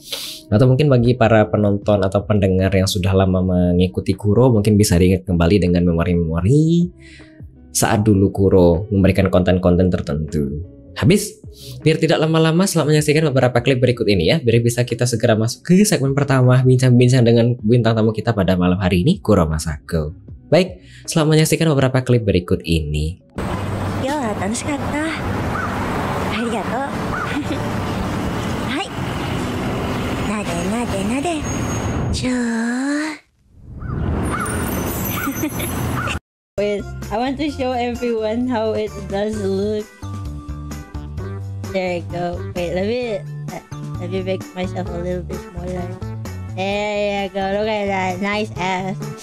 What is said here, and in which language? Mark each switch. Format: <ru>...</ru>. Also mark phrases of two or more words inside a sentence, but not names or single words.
<id>Atau mungkin bagi para penonton atau pendengar yang sudah lama mengikuti Kuro mungkin bisa diingat kembali dengan memori-memori saat dulu Kuro memberikan konten-konten tertentu. Habis, biar tidak lama-lama selamat menyaksikan beberapa klip berikut ini ya, biar bisa kita segera masuk ke segmen pertama bincang-bincang dengan bintang tamu kita pada malam hari ini, Kuro Masako. Baik, selamat menyaksikan beberapa klip berikut ini.</id> <ja>Yo, 楽しかった。ありがとう。はい。なでなでなで。ちょー。</ja> <en>Wait, I want to show everyone how it does look. There you go. Wait, let me make myself a little bit smaller. There you go. Look at that nice ass.</en>